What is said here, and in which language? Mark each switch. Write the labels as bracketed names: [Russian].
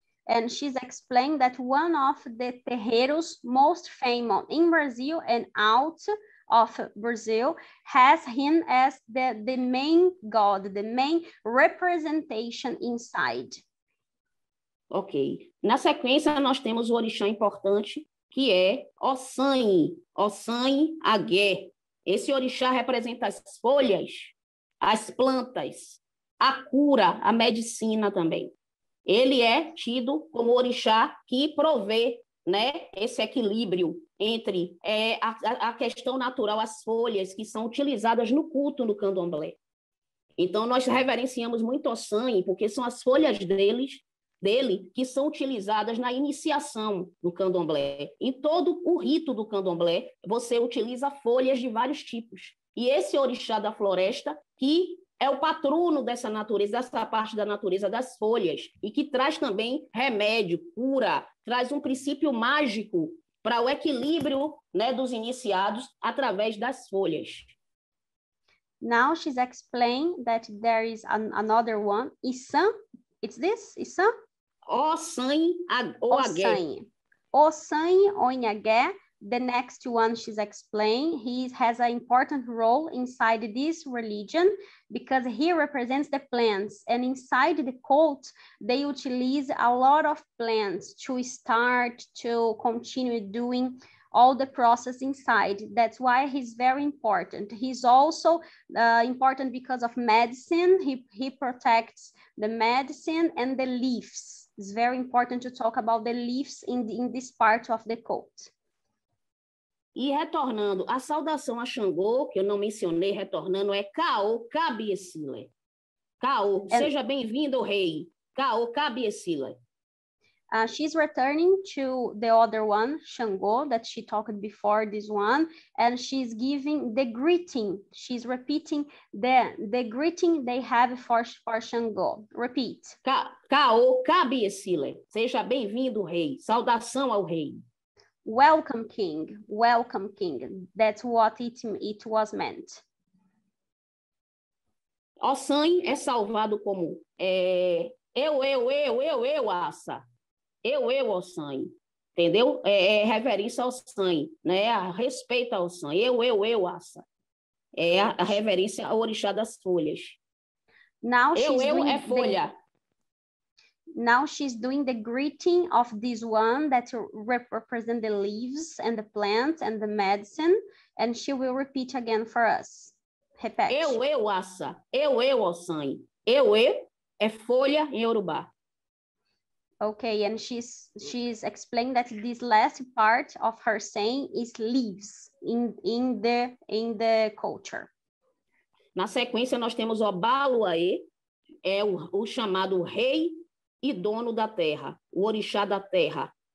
[English] and she's explained that one of the terreiros most famous in Brazil and out of Brazil has him as the main god, the main representation inside. Ok. [Portuguese] Na sequência, nós temos o orixá importante, que é Ossanhe, Ossanhe Agué. Esse orixá representa as folhas, as plantas, a cura, a medicina também. Ele é tido como orixá que provê, né, esse equilíbrio entre a questão natural, as folhas que são utilizadas no culto no candomblé. Então, nós reverenciamos muito Ossanhe, porque são as folhas dele que são utilizadas na iniciação do candomblé. Em todo o rito do candomblé, você utiliza folhas de vários tipos. E esse orixá da floresta, que é o patrono dessa natureza, dessa parte da natureza das folhas, e que traz também remédio, cura, traz um princípio mágico para o equilíbrio, né, dos iniciados através das folhas. [English] Now she's explained that there is another one, Issan. It's this, Issan? [Portuguese] Ossanhe ou Agué. Ossanhe ou Agué. [English] The next one she's explained, he has an important role inside this religion because he represents the plants, and inside the cult, they utilize a lot of plants to start, to continue doing all the process inside. That's why he's very important. He's also important because of medicine. He protects the medicine and the leaves. It's very important to talk about the leaves in this part of the cult. [Portuguese] E retornando, a saudação a Xangô, que eu não mencionei, retornando, é Caô Cabiecile. Caô, seja bem-vindo, rei. Caô Cabiecile. [English] She's returning to the other one, Xangô, that she talked before this one, and she's giving the greeting. She's repeating the greeting they have for Xangô. Repeat. [Portuguese] Caô Cabiecile. Seja bem-vindo, rei. Saudação ao rei. [English] Welcome, king. Welcome, king. That's what it was meant. [Portuguese] Ossanhe é salvado como eu, Assa. Eu, Ossanhe. Entendeu? É reverência ao Ossanhe, né? A respeito ao Ossanhe. Eu, Assa. É a reverência ao orixá das folhas. [English] Now [Portuguese] eu é folha. [English] Now she's doing the greeting of this one that represent the leaves and the plants and the medicine, and she will repeat again for us. [Portuguese] Repete. Eu, Assa. Eu, Ossanhe. Eu é folha em Yorubá. [English] Okay, and she's explained that this last part of her saying is leaves in the culture. [Portuguese] Na sequência, nós temos Obaluaê, é o chamado rei e dono da terra, o orixá da terra.